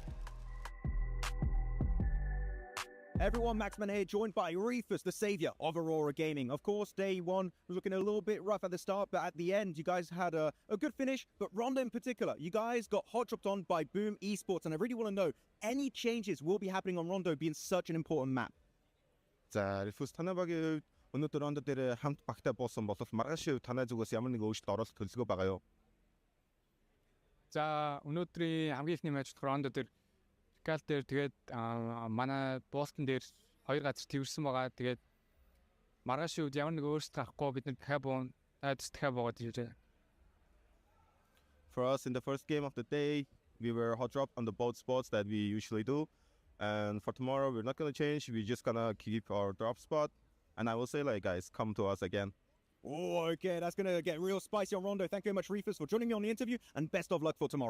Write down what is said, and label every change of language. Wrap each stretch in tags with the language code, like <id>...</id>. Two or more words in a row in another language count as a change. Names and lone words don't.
<en>Everyone, Maxman here, joined by Reefus, the savior of Aurora Gaming. Of course, day 1 was looking a little bit rough at the start, but at the end, you guys had a good finish. But Rondo in particular, you guys got hot dropped on by Boom Esports, and I really want to know, any changes will be happening on Rondo being such an important map?</en> <mn>За, Reefus танай өнөөдөр Рондо дээр хамт багтаа буусан бол маргааш танай зүгээс ямар нэг өөрчлөлт оролт төлөвлөгөө байгаа юу? За, өнөөдрийн хамгийн ихний матч Рондо дээр Кал дээр тэгээд манай Бостон дээр 2 газар тэрсэн байгаа. Тэгээд маргааш үед ямар нэг өөрчлөлт гарахгүй бид дахиад буугаад ирж байна.</mn> <en>For us in the first game of the day, we were hot dropped on the both spots that we usually do. And for tomorrow, we're not going to change. We're just going to keep our drop spot. And I will say, like, guys, come to us again. Oh, okay, that's going to get real spicy on Rondo. Thank you very much, Reefus, for joining me on the interview, and best of luck for tomorrow.</en>